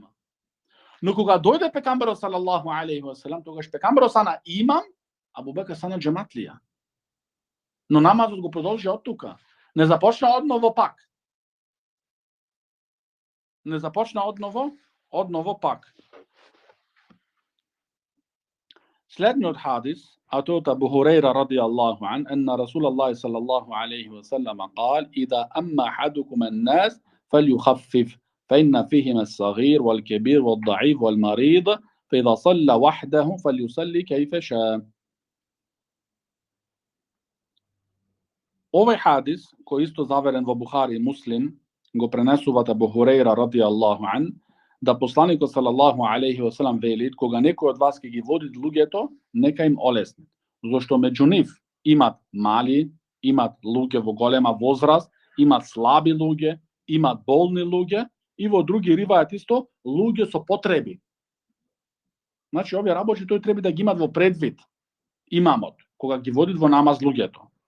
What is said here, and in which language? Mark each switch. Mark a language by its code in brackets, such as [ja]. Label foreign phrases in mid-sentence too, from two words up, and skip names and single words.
[mk] Но кога дојде пекамберот [ar] صلى الله عليه وسلم, [mk] тогаш пекамберот стана имам, Абу Бекар стана джематлија. Но намазот го продолжи од тука. Не започна одново пак. Следниот хадис, а тоа од Абу Хурейра [ar] رضي الله عنه أن رسول الله صلى الله عليه وسلم قال: إذا أما أحدكم الناس فليخفف فإن فيهم الصغير والكبير والضعيف والمريض فإذا صلى وحده فليصلي كيف شاء. [mk] Овој хадис, кој исто заверен во Бухари и Муслим, го пренесуваат Абу Хурейра [ar] رضي الله عنه, [mk] да посланикот [ar] صلى الله عليه وسلم [mk] вели, кога некој од вас ќе ги води луѓето, нека им олесни, зашто меѓу нив имат мали, имат луѓе во голема возраст, имат слаби луѓе, имат болни луѓе и во други ривајат исто луѓе со потреби. Значи овие работи тој треба да ги имат во предвид имамот кога ги водит во намаз луѓето.